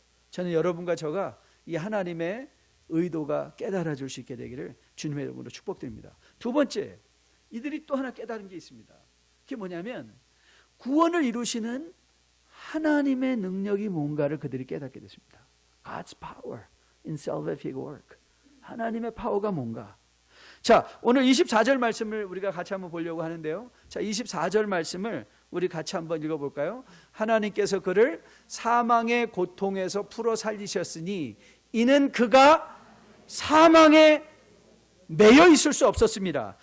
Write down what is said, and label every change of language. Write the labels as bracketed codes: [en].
[ko] 저는 여러분과 저가 이 하나님의 의도가 깨달아질 수 있게 되기를 주님의 이름으로 축복드립니다. 두 번째, 이들이 또 하나 깨달은 게 있습니다. 그게 뭐냐면 구원을 이루시는 하나님의 능력이 뭔가를 그들이 깨닫게 됐습니다. [en] God's power in salvific work. [ko] 하나님의 파워가 뭔가. 자, 오늘 24절 말씀을 우리가 같이 한번 보려고 하는데요. 자, 24절 말씀을 우리 같이 한번 읽어볼까요? 하나님께서 그를 사망의 고통에서 풀어 살리셨으니 이는 그가 사망에 매여 있을 수 없었습니다.